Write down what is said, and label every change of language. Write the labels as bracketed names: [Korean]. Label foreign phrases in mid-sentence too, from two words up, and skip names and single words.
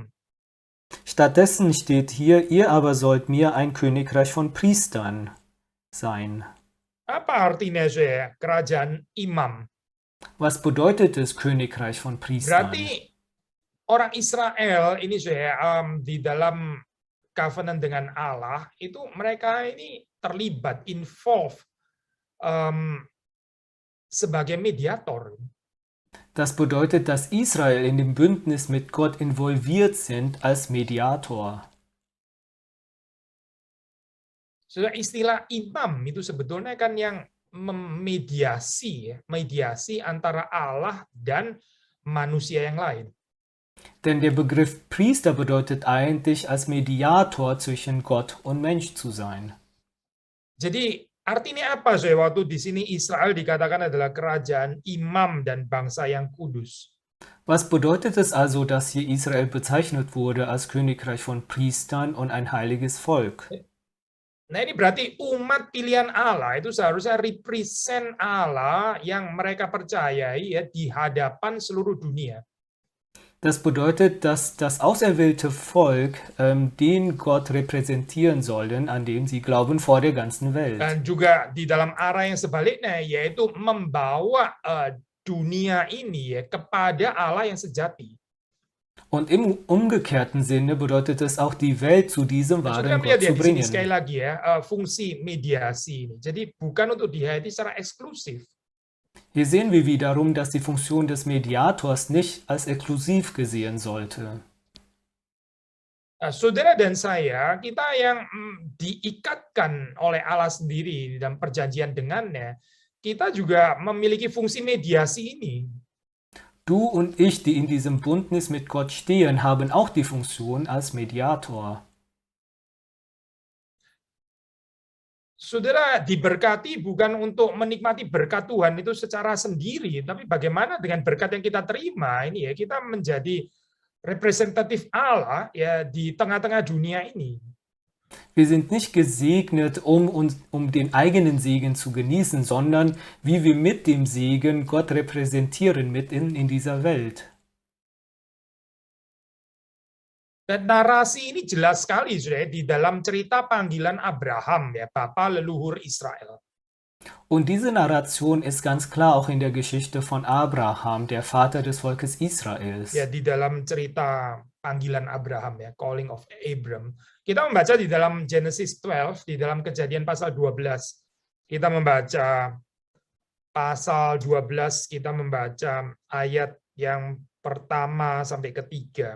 [German] Stattdessen steht hier, ihr aber sollt mir ein Königreich von Priestern sein. [Indonesian] Apa artinya saya kerajaan imam? [German] Was bedeutet es, Königreich von Priestern? [Indonesian] Berarti orang Israel ini saya di dalam covenant dengan Allah itu mereka ini terlibat, involved sebagai mediator. [German] Das bedeutet, dass Israel in dem Bündnis mit Gott involviert sind als Mediator. [Indonesian] Sudah istilah imam itu sebetulnya kan yang memediasi, mediasi antara Allah dan manusia yang lain. [German] Denn der Begriff Priester bedeutet eigentlich, als Mediator zwischen Gott und Mensch zu sein. [Indonesian] Jadi artinya apa saya waktu di sini Israel dikatakan adalah kerajaan imam dan bangsa yang kudus? [German] Was bedeutet es also, dass hier Israel bezeichnet wurde als Königreich von Priestern und ein heiliges Volk? [Indonesian] Nah ini berarti umat pilihan Allah itu seharusnya represent Allah yang mereka percayai ya di hadapan seluruh dunia. [German] Das bedeutet, dass das auserwählte Volk den Gott repräsentieren sollen, an dem sie glauben, vor der ganzen Welt. [Indonesian] Dan juga di dalam arah yang sebaliknya yaitu membawa dunia ini ya kepada Allah yang sejati. [German] Und im umgekehrten Sinne bedeutet es auch, die Welt zu diesem [Indonesian] Saudara [German] wahren [Indonesian] melihat [German] Gott [Indonesian] ya [German] zu [Indonesian] di sini sekali [German] bringen. [Indonesian] lagi ya fungsi mediasi ini. Jadi bukan untuk dihayati secara eksklusif. [German] Hier sehen wir wiederum, dass die Funktion des Mediators nicht als exklusiv gesehen sollte. [Indonesian] Saudara dan saya, kita yang diikatkan oleh Allah sendiri dalam perjanjian dengannya, kita juga memiliki fungsi mediasi ini. [German] Du und ich, die in diesem Bündnis mit Gott stehen, haben auch die Funktion als Mediator. [Indonesian] Saudara diberkati bukan untuk menikmati berkat Tuhan itu secara sendiri, tapi bagaimana dengan berkat yang kita terima ini ya, kita menjadi representatif Allah ya di tengah-tengah dunia ini. [German] Wir sind nicht gesegnet, um den eigenen Segen zu genießen, sondern wie wir mit dem Segen Gott repräsentieren mitten in dieser Welt. [Indonesian] Dan narasi ini jelas sekali sudah di dalam cerita panggilan Abraham ya, bapa leluhur Israel. [German] Und diese Narration ist ganz klar auch in der Geschichte von Abraham, der Vater des Volkes Israels. [Indonesian] Ya di dalam cerita panggilan Abraham ya, [English] calling of Abram. [Indonesian] Kita membaca di dalam Genesis 12, di dalam Kejadian pasal 12. Kita membaca pasal 12, kita membaca ayat yang pertama sampai ketiga.